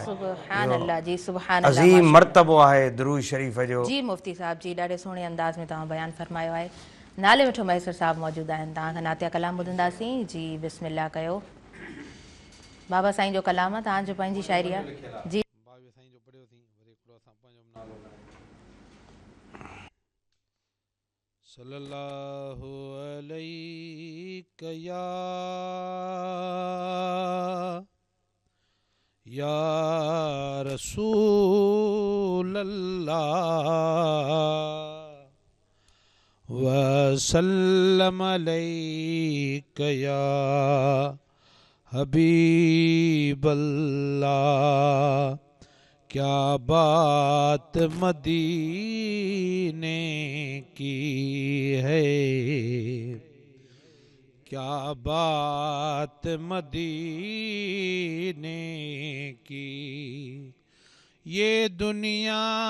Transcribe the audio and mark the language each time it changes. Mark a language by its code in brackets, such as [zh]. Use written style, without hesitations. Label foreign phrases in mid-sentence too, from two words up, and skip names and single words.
[sd] अज़ीम मर्तबो आहे दुरूद शरीफ़ जो। जी मुफ्ती साहब जी ॾाढे सुहिणे अंदाज़ में तव्हां बयानु फरमायो आहे। नाले मिठो मैसर साहब मौजूदु आहिनि, तव्हां खां नातिया कलाम ॿुधंदासीं। जी बिस्मिल्लाह कयो। बाबा साईं जो कलाम आहे, तव्हांजो पंहिंजी शाइरी आहे। जी [ar] صلى الله عليه يا رسول الله وسلم عليك يا حبيب الله. [ur] کیا بات مدینے کی ہے, کیا بات مدینے کی، یہ دنیا